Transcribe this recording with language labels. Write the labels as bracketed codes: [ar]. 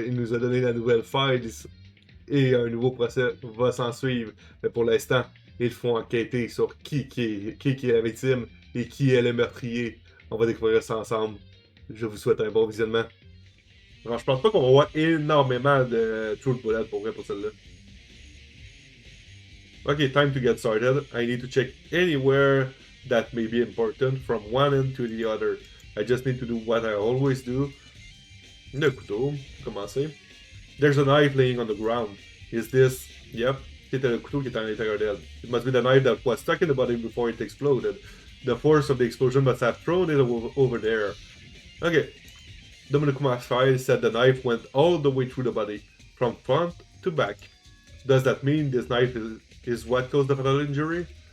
[fr] Il nous a donné la nouvelle faille et un nouveau procès va s'en suivre. Mais pour l'instant, ils font enquêter sur qui est la victime et qui est le meurtrier. On va découvrir ça ensemble. Je vous souhaite un bon visionnement. Alors, je pense pas qu'on va voir énormément de True Bullet pour vrai pour celle-là. [en] Okay, time to get started. I need to check anywhere that may be important from one end to the other. I just need to do what I always do. [fr] Le couteau, commencer. [en] There's a knife laying on the ground. Is this... [fr] Yep, c'était le couteau qui était à l'intérieur d'elle. [en] It must be the knife that was stuck in the body before it exploded. The force of the explosion must have thrown it over there. Okay. Dominic file said the knife went all the way through the body, from front to back. Does that mean this knife is what caused the fatal injury?